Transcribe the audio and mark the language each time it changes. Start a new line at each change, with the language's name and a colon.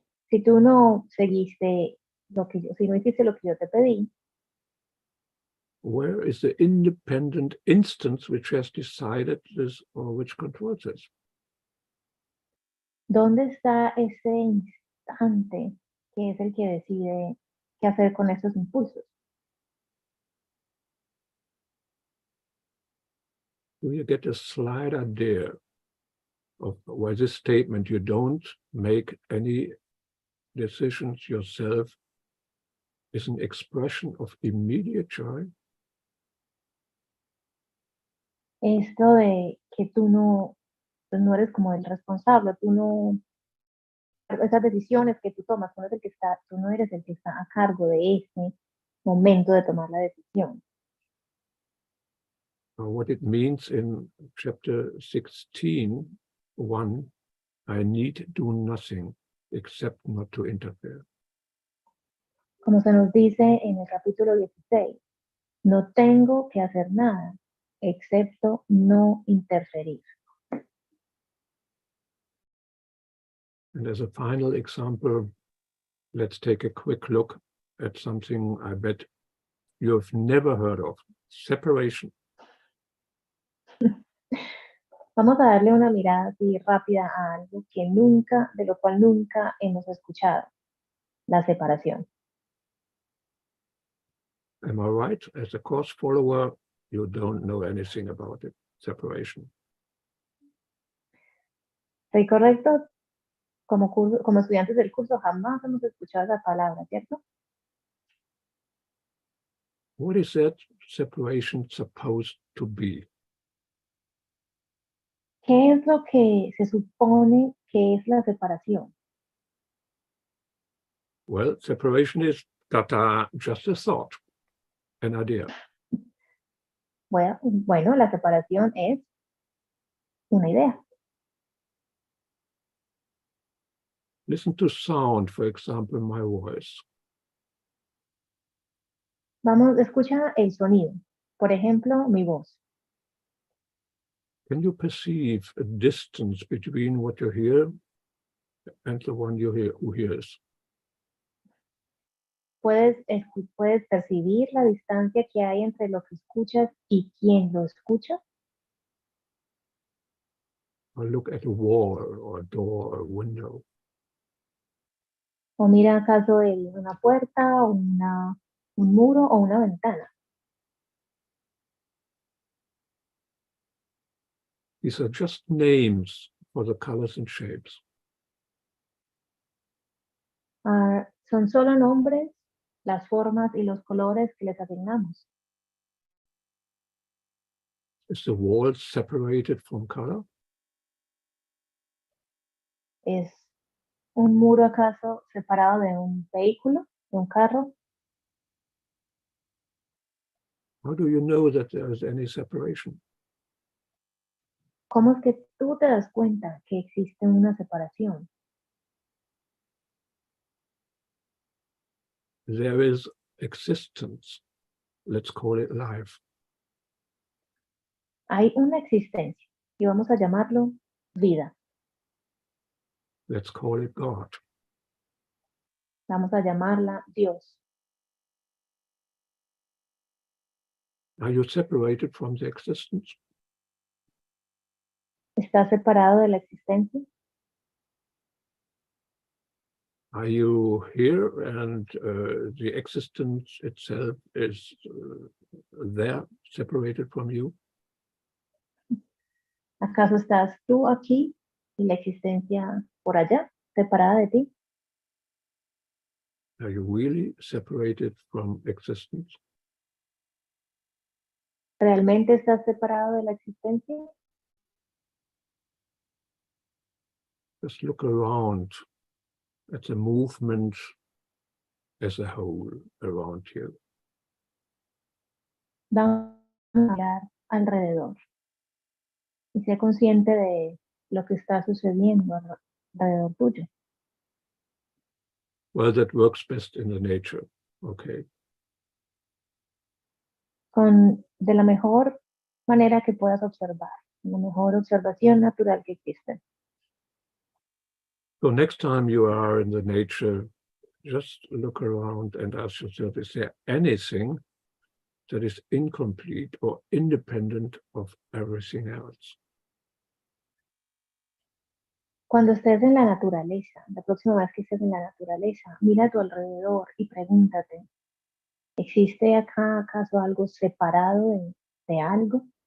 Spanish: Si tú no seguiste si no hiciste lo que yo te pedí,
English: where is the independent instance which has decided this or which controls this?
Spanish: ¿dónde está ese instante que es el que decide qué hacer con esos impulsos?
English: Do you get a slight idea of why this statement, you don't make any decisions yourself, is an expression of immediate joy?
Spanish: Esto de que tú no eres como el responsable, esas decisiones que tú tomas, tú no eres el que está a cargo de ese momento de tomar la decisión.
English: What it means in chapter 16:1, I need do nothing except not to interfere.
Spanish: Como se nos dice en el capítulo 16, no tengo que hacer nada excepto no interferir.
English: And as a final example, let's take a quick look at something I bet you have never heard of: separation.
Spanish: Vamos a darle una mirada así rápida a algo de lo cual nunca hemos escuchado: la separación.
English: Am I right? As a course follower, you don't know anything about it, separation.
Spanish: ¿Estoy correcto? Como estudiantes del curso jamás hemos escuchado esa palabra, ¿cierto?
English: What is that separation supposed to be?
Spanish: ¿Qué es lo que se supone que es la separación?
English: Well, separation is just a thought, an idea.
Spanish: Bueno, la separación es una idea.
English: Listen to sound, for example, my voice.
Spanish: Escucha el sonido. Por ejemplo, mi voz.
English: Can you perceive a distance between what you hear and the one who hears?
Spanish: Puedes percibir la distancia que hay entre lo que escuchas y quien lo escucha.
English: Or look at a wall or a door or a window.
Spanish: O mira acaso una puerta, o un muro o una ventana.
English: These are just names for the colors and shapes.
Spanish: Son solo nombres, las formas y los colores que les asignamos.
English: Is the wall separated from color?
Spanish: ¿Es un muro acaso separado de un vehículo, de un carro?
English: How do you know that there is any separation?
Spanish: ¿Cómo es que tú te das cuenta que existe una separación?
English: There is existence. Let's call it life.
Spanish: Hay una existencia y vamos a llamarlo vida.
English: Let's call it God.
Spanish: Vamos a llamarla Dios.
English: Are you separated from the existence?
Spanish: ¿Estás separado de la existencia?
English: Are you here and the existence itself is there, separated from you?
Spanish: ¿Acaso estás tú aquí y la existencia por allá, separada de ti?
English: Are you really separated from existence?
Spanish: ¿Realmente estás separado de la existencia?
English: Just look around at the movement as a whole around you.
Spanish: Vamos a mirar alrededor y sé consciente de lo que está sucediendo alrededor tuyo.
English: Well, that works best in the nature, okay.
Spanish: De la mejor manera que puedas observar, la mejor observación natural que existe.
English: So next time you are in the nature, just look around and ask yourself, is there anything that is incomplete or independent of everything else?
Spanish: Cuando estés en la naturaleza, la próxima vez que estés en la naturaleza, mira a tu alrededor y pregúntate, ¿existe acá acaso algo separado de algo?